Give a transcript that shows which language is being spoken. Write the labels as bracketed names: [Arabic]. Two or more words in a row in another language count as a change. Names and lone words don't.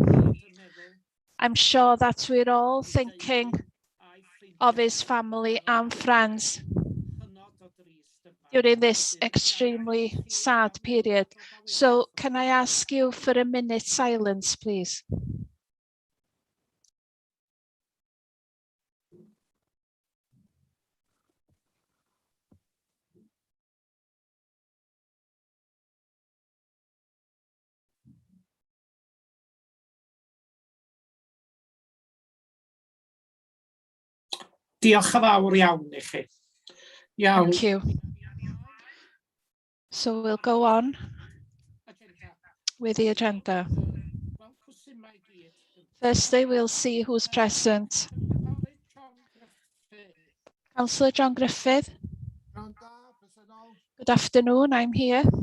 [English] I'm sure that we're all thinking of his family and friends during this extremely sad period. So can I ask you for a minute's silence, please? [Welsh] Diolch yn fawr iawn i chi. Iawn. [English] Thank you. So we'll go on with the agenda. Firstly, we'll see who's present. Councillor John Griffith. Good afternoon, I'm here.